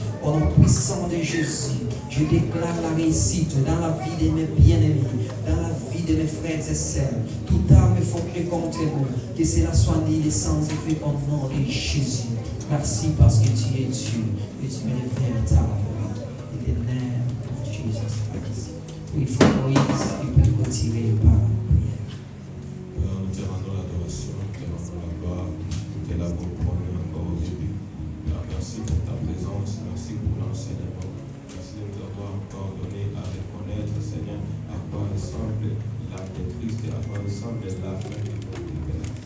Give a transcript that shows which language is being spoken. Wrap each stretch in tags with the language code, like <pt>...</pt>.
<fr>Au nom puissant de Jésus, je déclare la réussite dans la vie de mes bien-aimés, dans la vie de mes frères et sœurs. Toute arme formée contre nous, que cela soit nul et sans effet au nom de Jésus. Merci parce que tu es Dieu et tu es le véritable.</fr> <en>In the name of Jesus Christ.</en> <fr>Oui, frère Moïse, il peut retirer par la prière. Nous te rendons l'adoration, nous te rendons la gloire, nous te l'avons promis encore au début. Merci pour ta présence, merci pour l'enseignement. Merci de nous avoir encore donné à reconnaître, Seigneur, à quoi ressemble l'âme de Christ et à quoi ressemble la fin de notre Père.</fr>